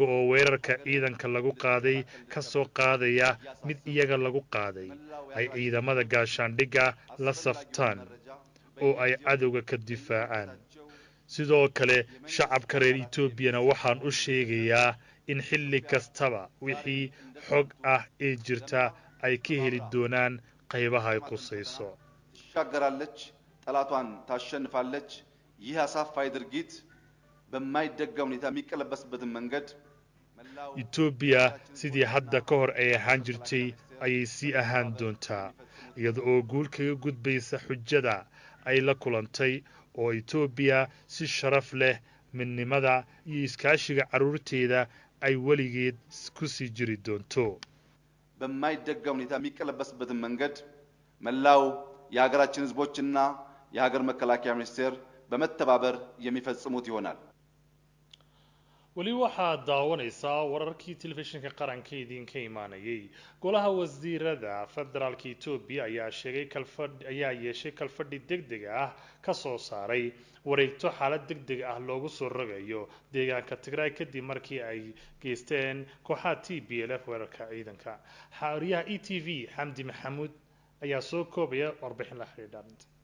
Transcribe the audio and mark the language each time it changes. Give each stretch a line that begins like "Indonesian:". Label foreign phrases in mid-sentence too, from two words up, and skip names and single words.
Somali: oo weerarka ciidanka lagu qaaday ka soo qaadaya mid iyaga lagu qaaday ay ciidamada gaashaandhigga la saftaan oo ay cadowga ka difaacaan sidoo kale shacabka reer Etoobiyana waxaan u sheegayaa in xilli kastaba wixii xog ah ee jirta ay ka heli doonaan qaybaha ay qusayso
Amharic: ትሻገራለች ጠላቷን ታሸንፋለች ይህ አሳፋይ ድርጊት በማይደገም ሁኔታ የሚቀለበስበትን መንገድ
Somali: Ethiopia sidii hadda ka hor ay ahaan jirtay ayay sii ahaan doontaa iyada oo guul kaga gudbaysa xujada ay la kulantay oo Ethiopia si sharaf leh midnimada iyo iskaashiga caruurteeda ay waligeed ku sii jiri doonto
Amharic: በማይደገም ሁኔታ የሚቀለበስበትን መንገድ መላው የሀገራችን ህዝቦችና የሀገር መከላከያ ሚኒስቴር በመተባበር የሚፈጽሙት ይሆናል
Somali: weli waxaad daawanaysaa wararkii telefishinka qaranka idinka imaanayay golaha wasiirada federaalka Ethiopia ayaa yeeshay kalfadhi degdeg ah ka soo saaray wareegto xaalad degdeg ah loogu soo rogayo deegaanka Tigray kadib markii ay geysteen kooxaha TPLF weerarka ciidanka xariyaha ETV Xamdi Maxamuud ayaa soo koobaya warbixin la xiriirta